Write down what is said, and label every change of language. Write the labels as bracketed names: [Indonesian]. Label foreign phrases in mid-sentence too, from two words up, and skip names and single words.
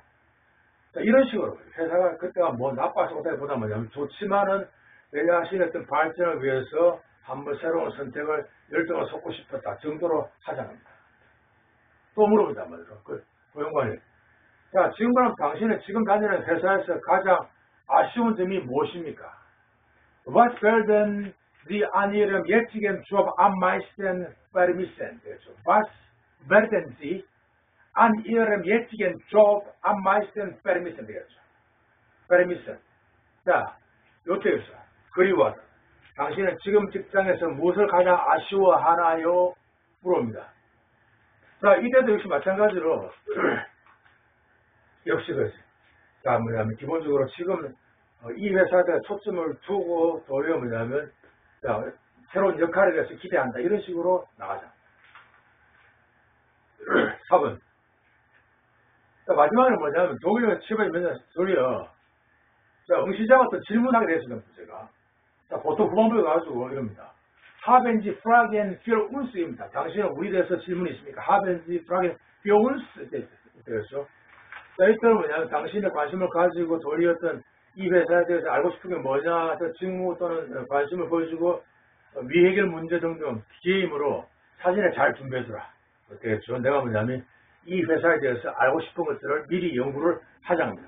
[Korean] 자, 이런 식으로 회사가 그때가 뭐 나빠서 보다 뭐냐면 좋지만은 내가 하신 어떤 발전을 위해서 한번 새로운 선택을 열정을 쏟고 싶었다 정도로 하자합니다. 또 물어본단 말이죠. 그 고용관이. 자, 지금 그럼 당신은 지금 다니는 회사에서 가장 아쉬운 점이 무엇입니까? [German] Was werden Sie an Ihrem jetzigen Job am meisten vermissen? Was werden Sie an Ihrem jetzigen Job am meisten vermissen? vermissen. [Korean] 자, 요태에서 그리워하다. 당신은 지금 직장에서 무엇을 가장 아쉬워하나요? 물어봅니다. 자, 이때도 역시 마찬가지로 역시 그렇지. 자, 뭐냐면 기본적으로 지금 이 회사에 초점을 두고 도리어 뭐냐면 자, 새로운 역할에 대해서 기대한다. 이런 식으로 나가자. 4번. 자, 마지막에는 뭐냐면 독일어 취업에 맨날 소리요. 자, 응시자가 또 질문하게 됐습니다. 제가. 자, 보통 후반부에 가지고 이럽니다. [German] Haben Sie Fragen für uns?입니다. [Korean] 당신은 우리에 대해서 질문이 있습니까? [German] Haben Sie Fragen für uns? [Korean] 그렇죠. 자, 이때는 뭐냐면 당신의 관심을 가지고 도리어 어떤 이 회사에 대해서 알고 싶은 게 뭐냐, 직무 또는 관심을 보여주고 미해결 문제 등등 기회이므로 사진을 잘 준비해주라. 되겠죠. 내가 뭐냐면 이 회사에 대해서 알고 싶은 것들을 미리 연구를 하자입니다.